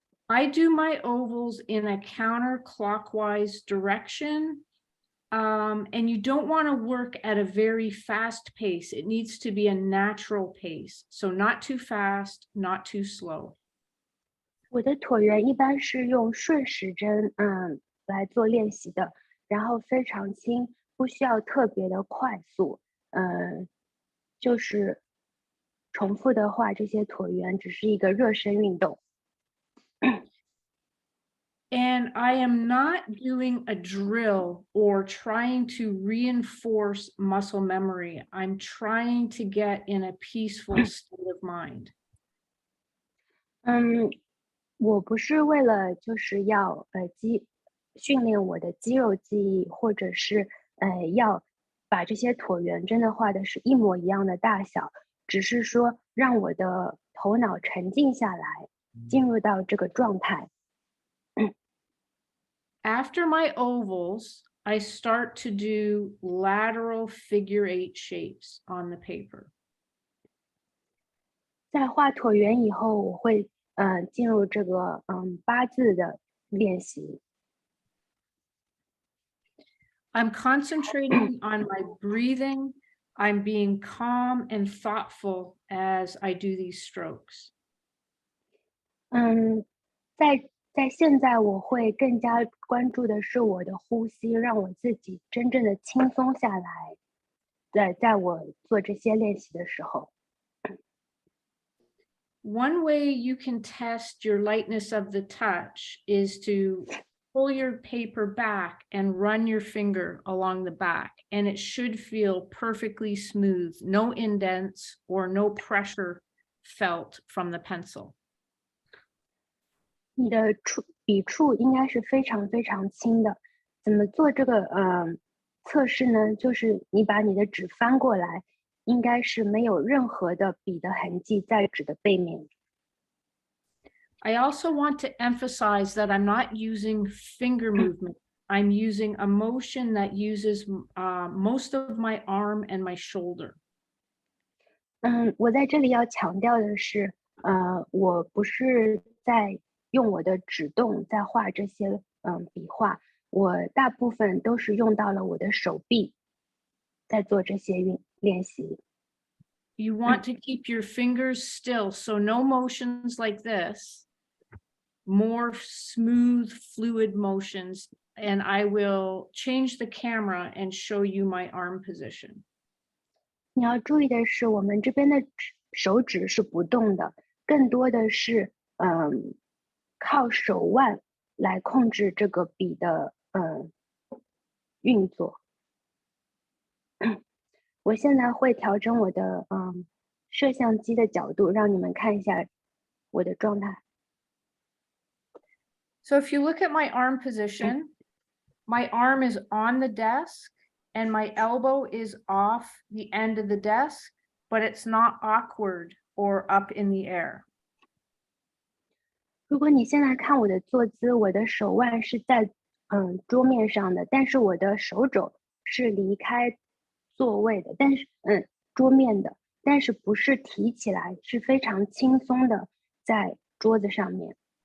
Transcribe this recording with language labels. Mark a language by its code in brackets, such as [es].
[en] I do my ovals in a counterclockwise direction. And you don't want to work at a very fast pace. It needs to be a natural pace. So not too fast, not too slow. [zh] 我的椭圆一般是用顺时针来做练习的，然后非常轻，不需要特别的快速。就是重复的话，这些椭圆只是一个热身运动。 [en] And I am not doing a drill or trying to reinforce muscle memory. I'm trying to get in a peaceful state of mind. [zh] 我不是为了就是要训练我的肌肉记忆，或者是要把这些椭圆真的画的是一模一样的大小，只是说让我的头脑沉静下来，进入到这个状态。 [en] After my ovals, I start to do lateral figure 8 shapes on the paper. [zh] 在画椭圆以后，我会进入这个八字的练习。 [en] I'm concentrating on my breathing. I'm being calm and thoughtful as I do these strokes. [zh] 在现在我会更加关注的是我的呼吸，让我自己真正的轻松下来。在我做这些练习的时候。 [en] One way you can test your lightness of the touch is to pull your paper back and run your finger along the back, and it should feel perfectly smooth, no indents or no pressure felt from the pencil. [zh] 你的笔触应该是非常非常轻的。怎么做这个测试呢？就是你把你的纸翻过来，应该是没有任何的笔的痕迹在纸的背面。 [en] I also want to emphasize that I'm not using finger movement. I'm using a motion that uses most of my arm and my shoulder. [zh] 我在这里要强调的是，我不是在用我的指动在画这些笔画，我大部分都是用到了我的手臂，在做这些练习。 [en] You want to keep your fingers still, so no motions like this, more smooth, fluid motions, and I will change the camera and show you my arm position. [zh] 你要注意的是，我们这边的手指是不动的，更多的是靠手腕来控制这个笔的运作。我现在会调整我的摄像机的角度，让你们看一下我的状态。 [en] So if you look at my arm position, my arm is on the desk and my elbow is off the end of the desk, but it's not awkward or up in the air. [zh] 如果你现在看我的坐姿，我的手腕是在桌面上的，但是我的手肘是离开座位的，但是桌面的，但是不是提起来，是非常轻松的在桌子上面。